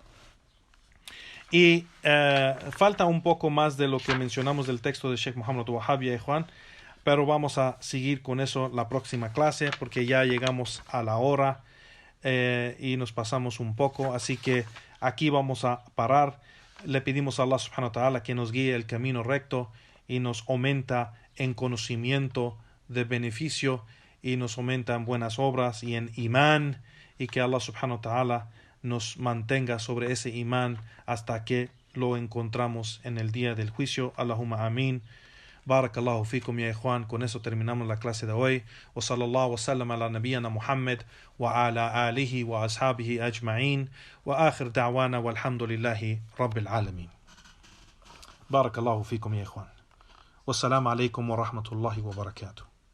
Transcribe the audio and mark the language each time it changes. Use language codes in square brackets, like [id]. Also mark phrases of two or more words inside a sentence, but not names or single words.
[es] Y falta un poco más de lo que mencionamos del texto de Sheikh Muhammad Wahab y Juan, pero vamos a seguir con eso la próxima clase porque ya llegamos a la hora y nos pasamos un poco, así que aquí vamos a parar. Le pedimos a Allah [ar] سبحانه وتعالى [es] que nos guíe el camino recto y nos aumenta en conocimiento de beneficio y nos aumenta en buenas obras y en imán, y que Allah [ar] سبحانه وتعالى [es] nos mantenga sobre ese imán hasta que lo encontramos en el día del juicio. [ar] اللهم آمين. بارك الله فيكم يا إخوان. [es] Con eso terminamos la clase de hoy. [ar] وصلى الله وسلم على نبينا محمد وعلى آله وأصحابه أجمعين. وآخر دعوانا والحمد لله رب العالمين. بارك الله فيكم يا إخوان. والسلام عليكم ورحمة الله وبركاته.